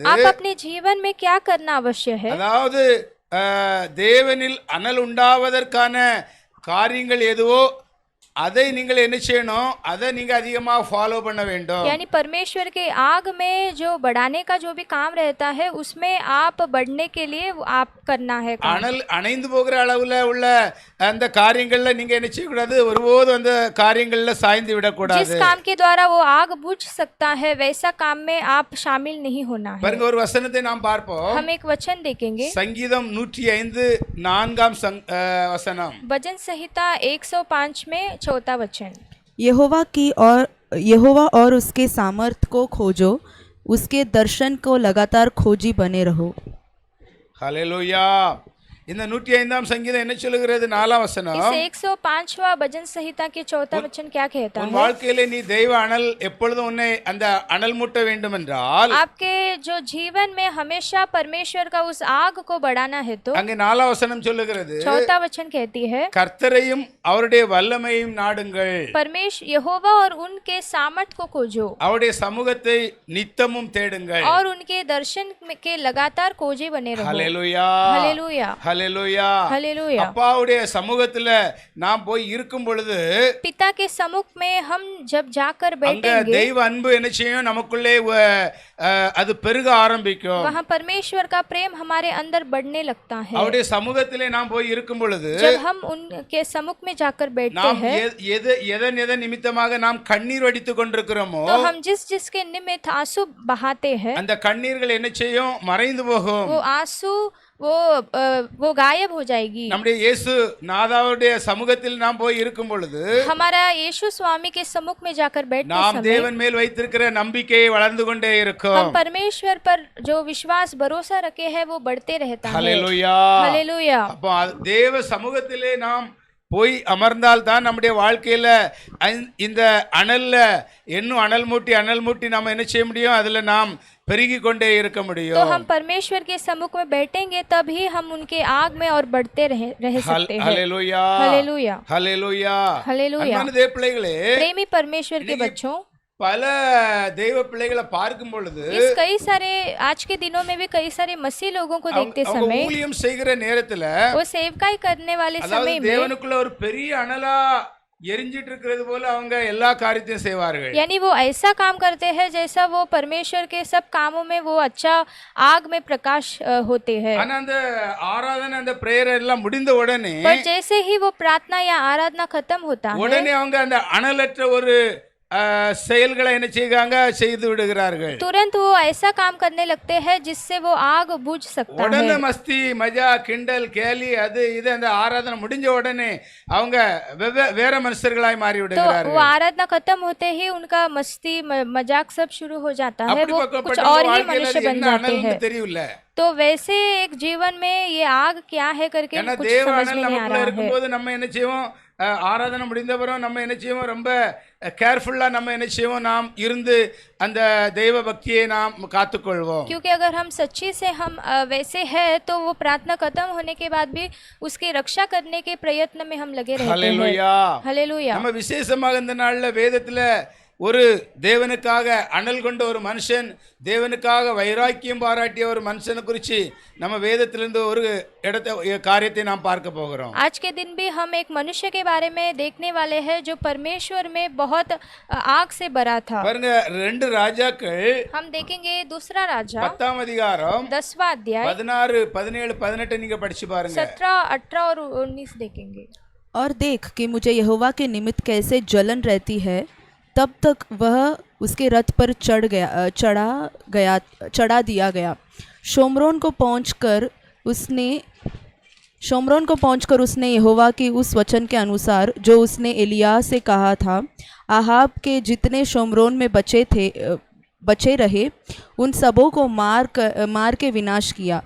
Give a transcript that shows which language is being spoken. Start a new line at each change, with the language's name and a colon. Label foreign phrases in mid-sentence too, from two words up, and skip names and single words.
Hindi: आप अपने जीवन में क्या करना आवश्यक है?
Tamil: அதாவது தேவனில் அனல் உண்டாவதற்கான காரியங்கள் எதுவோ அதை நீங்கள் என்ன செய்யணும்? அதை நீங்க அதிகமாக ஃபாலோ பண்ண வேண்டும்.
Hindi: यानी परमेश्वर के आग में जो बढ़ाने का जो भी काम रहता है उसमें आप बढ़ने के लिए आप करना है काम।
Tamil: அனல் அணைந்து போகிற அளவுல உள்ள அந்த காரியங்கள்ல நீங்க என்ன செய்யக்கூடாது? ஒருபோதும் அந்த காரியங்கள்ல சாய்ந்து விடக்கூடாது.
Hindi: जिस काम के द्वारा वो आग बुझ सकता है वैसा काम में आप शामिल नहीं होना है।
Tamil: பாருங்க, ஒரு வசனத்தை நாம் பார்ப்போம்.
Hindi: हम एक वचन देखेंगे।
Tamil: சங்கீதம் 105 4ஆம் வசனம்.
Hindi: भजन संहिता 105 में 4वां वचन। यहोवा और उसके सामर्थ को खोजो, उसके दर्शन को लगातार खोजी बने रहो।
Tamil: ஹல்லேலூயா. இந்த 105ஆம் சங்கீதம் என்ன சொல்லுகிறது? 4ஆம் வசனம்.
Hindi: इस 105वां भजन संहिता के 4वां वचन क्या कहता
Tamil: உன்
Hindi: है?
Tamil: வாழ்க்கையிலே நீ தெய்வ அனல் எப்பொழுதும் உன்னை அந்த அனல் மூட்ட வேண்டும் என்றால்,
Hindi: आपके जो जीवन में हमेशा परमेश्वर का उस आग को बढ़ाना है तो
Tamil: அங்கே 4ஆம் வசனம் சொல்லுகிறது,
Hindi: 4वां वचन कहती है,
Tamil: கர்த்தரையும் அவருடைய வல்லமையும் நாடுங்கள்,
Hindi: परमेश्वर यहोवा और उनके सामर्थ को खोजो
Tamil: அவருடைய சமூகத்தை நித்தமும் தேடுங்கள்.
Hindi: और उनके दर्शन के लगातार खोजे बने रहो।
Tamil: ஹல்லேலூயா.
Hindi: हालेलुया
Tamil: ஹல்லேலூயா.
Hindi: हालेलुया।
Tamil: அப்பாவுடைய சமூகத்துல நாம் போய் இருக்கும் பொழுது
Hindi: पिता के सम्मुख में हम जब जाकर
Tamil: அங்க
Hindi: बैठेंगे
Tamil: தெய்வ அன்பு என்ன செய்யும்? நமக்குள்ளே அது பெருக ஆரம்பிக்கும்.
Hindi: वहाँ परमेश्वर का प्रेम हमारे अंदर बढ़ने लगता है।
Tamil: அவருடைய சமூகத்திலே நாம் போய் இருக்கும் பொழுது
Hindi: जब हम उनके सम्मुख में जाकर बैठते
Tamil: நாம்
Hindi: हैं
Tamil: எதன் நிமித்தமாக நாம் கண்ணீர் வடித்துக் கொண்டிருக்கிறோமோ
Hindi: तो हम जिसके निमित्त आंसू बहाते हैं
Tamil: அந்த கண்ணீர்கள் என்ன செய்யும்? மறைந்து போகும்.
Hindi: वो आंसू वो गायब हो जाएगी।
Tamil: நம்முடைய இயேசு நாதாவுடைய சமூகத்தில் நாம் போய் இருக்கும் பொழுது
Hindi: हमारा यीशु स्वामी के सम्मुख में जाकर बैठते
Tamil: நாம்
Hindi: समय
Tamil: தேவன் மேல் வைத்திருக்கிற நம்பிக்கையை வளர்ந்து கொண்டே இருக்கும்.
Hindi: हम परमेश्वर पर जो विश्वास भरोसा रखे हैं वो बढ़ते रहता है।
Tamil: ஹல்லேலூயா.
Hindi: हालेलुया।
Tamil: அப்போ தேவ சமூகத்திலே நாம் போய் அமர்ந்தால் தான் நம்முடைய வாழ்க்கையில இந்த அனல்ல இன்னும் அனல் மூட்டி நாம என்ன செய்ய முடியும்? அதுல நாம் பெருகி கொண்டே இருக்க
Hindi: तो
Tamil: முடியும்.
Hindi: हम परमेश्वर के सम्मुख में बैठेंगे तभी हम उनके आग में और बढ़ते रह सकते हैं।
Tamil: ஹல்லேலூயா.
Hindi: हालेलुया।
Tamil: ஹல்லேலூயா.
Hindi: हालेलुया।
Tamil: அன்பான தேவ பிள்ளைகளே,
Hindi: प्रेमी परमेश्वर के बच्चों,
Tamil: பல தெய்வ பிள்ளைகளை பார்க்கும் பொழுது
Hindi: इस कई सारे आज के दिनों में भी कई सारे मसीह लोगों को देखते
Tamil: அவங்க
Hindi: समय
Tamil: ஊழியம் செய்கிற நேரத்துல
Hindi: वो सेवकाई करने वाले
Tamil: அதாவது
Hindi: समय में
Tamil: தேவனுக்குள்ள ஒரு பெரிய அனலா எரிஞ்சிட்டு இருக்கிறது போல அவங்க எல்லா காரியத்தையும் செய்வார்கள்.
Hindi: यानी वो ऐसा काम करते हैं जैसा वो परमेश्वर के सब कामों में वो अच्छा आग में प्रकाश होते हैं।
Tamil: ஆனா அந்த ஆராதனை அந்த பிரேயர் எல்லாம் முடிந்த உடனே
Hindi: पर जैसे ही वो प्रार्थना या आराधना खत्म होता है
Tamil: உடனே அவங்க அந்த அனலற்ற ஒரு செயல்களை என்ன செய்து விடுகிறார்கள்.
Hindi: तुरंत वो ऐसा काम करने लगते हैं जिससे वो आग बुझ सकता
Tamil: உடனே
Hindi: है। मस्ती मज़ा
Tamil: கிண்டல் கேலி அது இது அந்த ஆராதனை முடிஞ்ச உடனே அவங்க வேற மனுஷர்களாய் மாறி
Hindi: तो
Tamil: விடுகிறார்கள்.
Hindi: वो आराधना खत्म होते ही उनका मस्ती मजाक सब शुरू हो जाता है, वो कुछ
Tamil: அப்படிப்பட்ட
Hindi: और ही
Tamil: வாழ்க்கையில
Hindi: मनुष्य बन
Tamil: என்ன
Hindi: जाते
Tamil: அனல்னு
Hindi: हैं।
Tamil: தெரியல.
Hindi: तो वैसे एक जीवन में ये आग क्या है करके
Tamil: ஏன்னா
Hindi: कुछ
Tamil: தேவ
Hindi: समझ
Tamil: அனல்
Hindi: में नहीं आ
Tamil: நமக்குள்ள
Hindi: रहा है।
Tamil: இருக்கும்போது நம்ம என்ன செய்வோம்? ஆராதனை முடிந்த பிறகு நம்ம என்ன செய்வோம்? ரொம்ப கேர்ஃபுல்லா நம்ம என்ன செய்வோம்? நாம் இருந்து அந்த தெய்வ பக்தியை நாம் காத்துக்கொள்வோம்.
Hindi: क्योंकि अगर हम सच्ची से हम वैसे हैं तो वो प्रार्थना खत्म होने के बाद भी उसकी रक्षा करने के प्रयत्न में हम लगे रहते हैं।
Tamil: ஹல்லேலூயா.
Hindi: हालेलुया।
Tamil: நம்ம விசேஷமாக இந்த நாள்ல வேதத்துல ஒரு தேவனுக்காக அனல் கொண்ட ஒரு மனுஷன், தேவனுக்காக வைராக்கியம் பாராட்டிய ஒரு மனுஷனை குறித்து நம்ம வேதத்திலிருந்து ஒரு காரியத்தை நாம் பார்க்க போகிறோம்.
Hindi: आज के दिन भी हम एक मनुष्य के बारे में देखने वाले हैं जो परमेश्वर में बहुत आग से भरा था।
Tamil: பாருங்க, 2 ராஜாக்கள்
Hindi: हम देखेंगे दूसरा राजा
Tamil: 10ஆம் அதிகாரம்
Hindi: 10वां अध्याय
Tamil: 16, 17, 18 நீங்க படிச்சு பாருங்க.
Hindi: 17, 18 और 19 देखेंगे। और देख कि मुझे यहोवा के निमित्त कैसे जलन रहती है, तब तक वह उसके रथ पर चढ़ा दिया गया। शोम्रोन को पहुंचकर उसने यहोवा के उस वचन के अनुसार जो उसने एलिय्याह से कहा था, आहाब के जितने शोम्रोन में बचे रहे उन सबों को मार के विनाश किया।